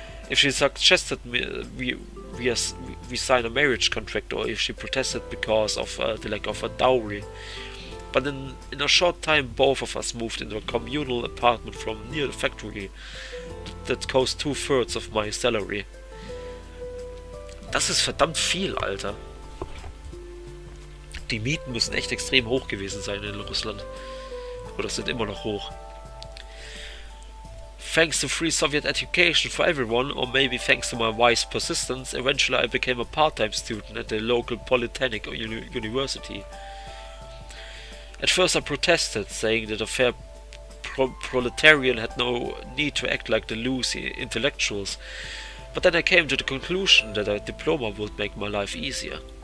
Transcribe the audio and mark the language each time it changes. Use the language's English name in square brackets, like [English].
[English] If she suggested we sign a marriage contract, or if she protested because of the lack of a dowry. But in a short time, both of us moved into a communal apartment from near the factory that cost 2/3 of my salary. [German] Das ist verdammt viel, Alter. Die Mieten müssen echt extrem hoch gewesen sein in Russland. Oder sind immer noch hoch. [English] Thanks to free Soviet education for everyone, or maybe thanks to my wise persistence, eventually I became a part-time student at the local polytechnic university. At first I protested, saying that a fair proletarian had no need to act like the loose intellectuals, but then I came to the conclusion that a diploma would make my life easier.